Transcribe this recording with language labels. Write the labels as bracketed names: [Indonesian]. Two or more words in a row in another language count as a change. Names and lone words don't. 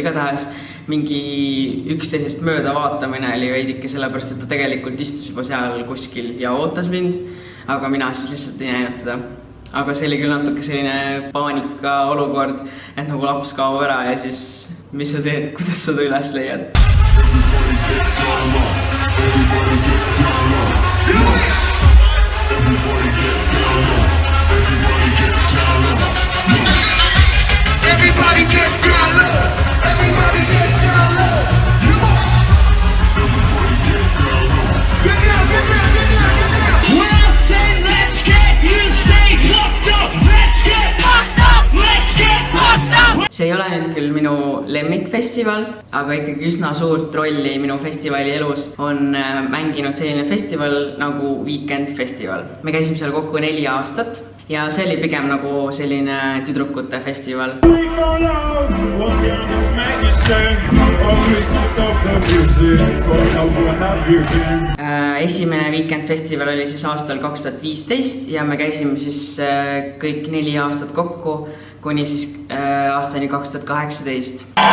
[Estonian] Igatahes mingi üksteisest mööda vaatamine oli veidike sellepärast, et ta tegelikult istus juba seal kuskil ja ootas mind, aga mina siis lihtsalt ei näinud teda. Aga see oli küll natuke selline paanika olukord, et nagu laps kaob ära ja siis mis sa teed, kuidas sa ta üles leiad? [English] Everybody get down low. Everybody get down low. Come on. Everybody get down low. Get down, get down, get down, get down. When I say let's get, you say fucked up. Let's get fucked up. Let's get fucked up. [Estonian] See ei ole nüüd küll minu lemmikfestival, aga ikkagi üsna suurt rolli minu festivali elus on mänginud selline festival nagu Weekend Festival. Me käisime seal kokku 4 aastat. Ja see oli pigem nagu selline tüdrukute festival. Esimene Weekend Festival oli siis aastal 2015 ja me käisime siis kõik 4 aastat kokku kuni siis aastani 2018.